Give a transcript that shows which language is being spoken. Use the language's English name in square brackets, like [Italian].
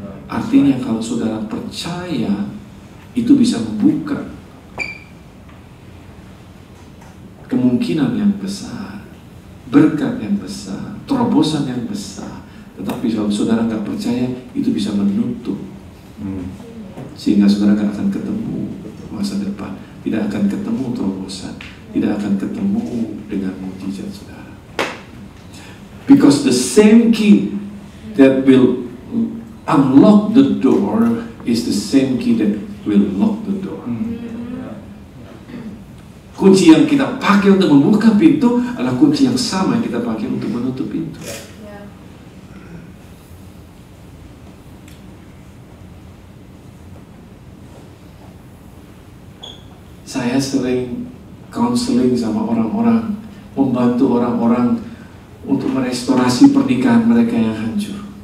[Indonesian] Artinya kalau saudara percaya, itu bisa membuka kemungkinan yang besar, berkat yang besar, terobosan yang besar. Tetapi kalau saudara nggak percaya, itu bisa menutup, sehingga saudara nggak akan ketemu masa depan, tidak akan ketemu terobosan, tidak akan ketemu dengan mukjizat saudara. [English] Because the same key that will unlock the door is the same key that will lock the door. [Indonesian] Kunci yang kita pakai untuk membuka pintu adalah kunci yang sama yang kita pakai untuk menutup pintu. Saya sering counseling sama orang-orang, membantu orang-orang untuk merestorasi pernikahan mereka yang hancur.